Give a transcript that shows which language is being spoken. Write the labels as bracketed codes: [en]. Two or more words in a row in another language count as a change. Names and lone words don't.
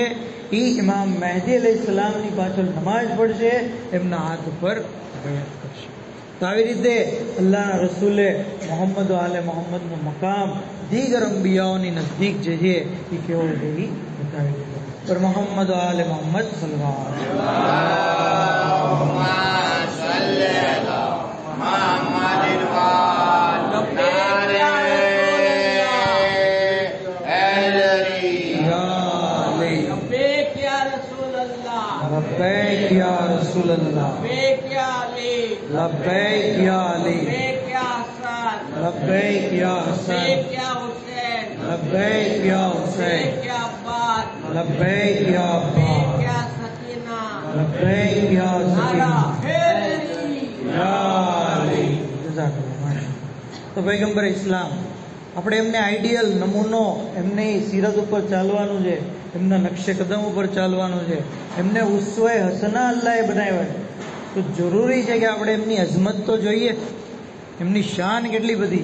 [gu] એ ઇમામ મહેદી અલૈહિસ્સલામની પાછળ નમાઝ પડશે, એમના હાથ ઉપર બેઅત કરશે. તો આવી રીતે અલ્લાહના રસૂલે મોહમ્મદ આલે મોહમ્મદનું મકામ દીગર અંબિયાઓની નજદીક જે છે એ કેવો છે એ બતાવી દીધો. [ar] પર محمد آل محمد صلى الله عليه لبيك يا رسول الله، لبيك يا علي، لبيك يا حسن، لبيك يا حسين، لبيك يا عباس، لبيك يا سكينة، يا علي. [gu] તો પૈગંબર ઇસ્લામ આપણે એમને આઈડિયલ નમૂનો, એમને સીરત ઉપર ચાલવાનું છે, એમના નકશે કદમ ઉપર ચાલવાનું છે, એમને [ar] أسوة حسنة [gu] અલ્લાહે બનાવ્યા છે. તો જરૂરી છે કે આપણે એમની અઝમત તો જોઈએ, એમની શાન કેટલી બધી.